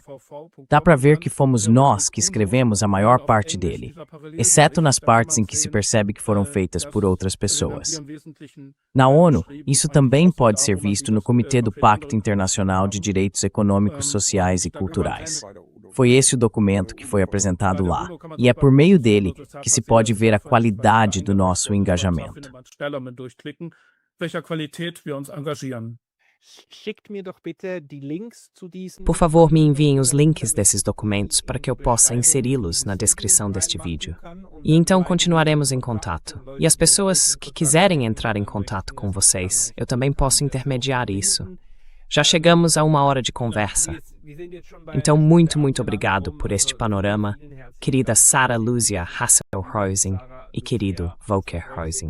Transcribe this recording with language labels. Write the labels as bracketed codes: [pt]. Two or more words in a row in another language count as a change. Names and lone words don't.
[pt] Dá para ver que fomos nós que escrevemos a maior parte dele, exceto nas partes em que se percebe que foram feitas por outras pessoas. Na ONU, isso também pode ser visto no Comitê do Pacto Internacional de Direitos Econômicos, Sociais e Culturais. Foi esse o documento que foi apresentado lá, e é por meio dele que se pode ver a qualidade do nosso engajamento. [de] Welcher Qualität wir uns engagieren. Schickt mir doch bitte die Links zu diesen. [pt] Por favor, me enviem os links desses documentos para que eu possa inseri-los na descrição deste vídeo. E então continuaremos em contato. E as pessoas que quiserem entrar em contato com vocês, eu também posso intermediar isso. Já chegamos a 1 hora de conversa. Então, muito obrigado por este panorama, querida Sarah Luzia Hassel-Reusing e querido Volker Reusing.